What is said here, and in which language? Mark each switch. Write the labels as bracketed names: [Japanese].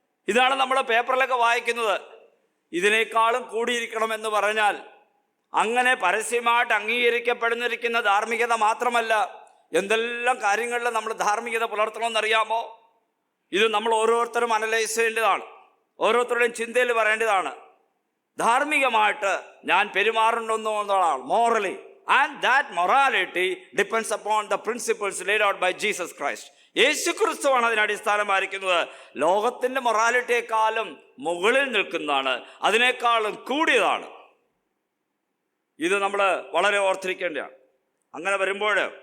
[Malayalam] ഇതാണ് നമ്മൾ പേപ്പറിലൊക്കെ വായിക്കുന്നത്. ഇതിനേക്കാളും കൂടിയിരിക്കണമെന്ന് പറഞ്ഞാൽ അങ്ങനെ പരസ്യമായിട്ട് അംഗീകരിക്കപ്പെടുന്നിരിക്കുന്ന ധാർമ്മികത മാത്രമല്ല, എന്തെല്ലാം കാര്യങ്ങളിൽ നമ്മൾ ധാർമ്മികത പുലർത്തണമെന്നറിയാമോ? ഇത് നമ്മൾ ഓരോരുത്തരും അനലൈസ് ചെയ്യേണ്ടതാണ്, ഓരോരുത്തരുടെയും ചിന്തയിൽ പറയേണ്ടതാണ്. ധാർമ്മികമായിട്ട് ഞാൻ പെരുമാറുന്നു എന്നതാണ് morally. [English] And that morality depends upon the principles laid out by Jesus Christ. [Malayalam] യേശു ക്രിസ്തുവാണ് അതിന് അടിസ്ഥാനമായിരിക്കുന്നത്. ലോകത്തിൻ്റെ മൊറാലിറ്റിയെക്കാളും മുകളിൽ നിൽക്കുന്നതാണ്, അതിനേക്കാളും കൂടിയതാണ്. ഇത് നമ്മൾ വളരെ ഓർത്തിരിക്കേണ്ടതാണ്. അങ്ങനെ വരുമ്പോൾ